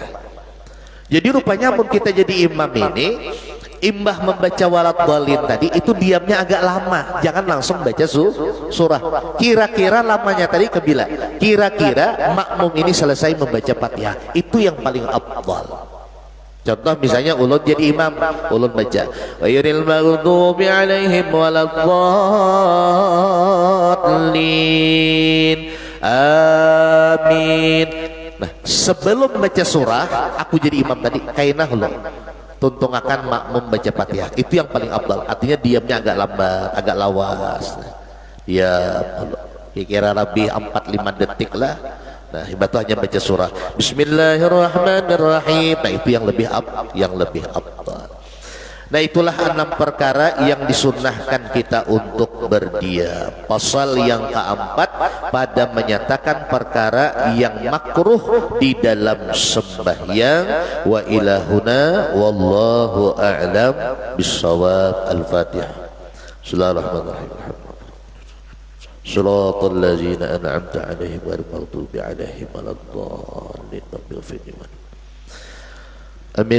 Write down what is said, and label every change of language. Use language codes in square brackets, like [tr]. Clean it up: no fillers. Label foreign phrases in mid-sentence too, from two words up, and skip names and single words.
[bjn] Jadi rupanya mun kita jadi imam ini, imbah membaca waladhdallin tadi itu diamnya agak lama, jangan langsung baca surah. Kira-kira lamanya tadi kebila, kira-kira makmum ini selesai membaca Fatihah, itu yang paling afdal. Contoh misalnya ulun jadi imam, ulun baca [ar] غير المغضوب عليهم ولا الضالين آمين. [bjn] Nah, sebelum baca surah aku jadi imam tadi kainah ulun tuntungakan makmum baca Fatihah, itu yang paling afdal. Artinya diamnya agak lambat, agak lawas. Ya kira lebih 4-5 detik lah. Nah, itu hanya baca surah Bismillahirrahmanirrahim. Nah, itu yang lebih afdal. Nah, itulah 6 perkara yang disunnahkan kita untuk berdiam. Pasal yang keempat pada menyatakan perkara yang makruh di dalam sembahyang. [ar] وإلهنا والله أعلم بالصواب. [bjn] Al-Fatihah. [ar] Bismillahirrahmanirrahim. صراط الذين أنعمت عليهم غير المغضوب عليهم ولا الضالين آمين.